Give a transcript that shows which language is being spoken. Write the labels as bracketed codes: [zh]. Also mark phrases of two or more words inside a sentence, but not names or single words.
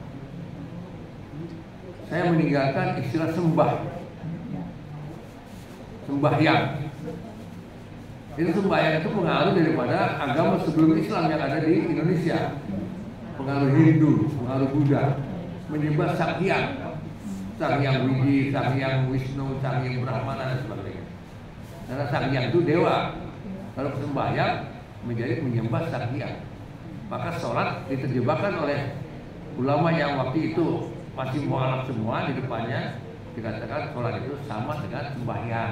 [id] Saya meninggalkan istilah sembahyang. Itu sembahyang itu pengaruh daripada agama sebelum Islam yang ada di Indonesia. Pengaruh Hindu, pengaruh Buddha, menyembah Sang Hyang Widi, Sang Hyang Wisnu, Sang Hyang Brahmana dan sebagainya. Karena Sang Hyang itu dewa. Kalau sembahyang menjadi menyembah Sang Hyang. Maka sholat diterjemahkan oleh ulama yang waktu itu masih mualaf semua di depannya, dikatakan sholat itu sama dengan sembahyang.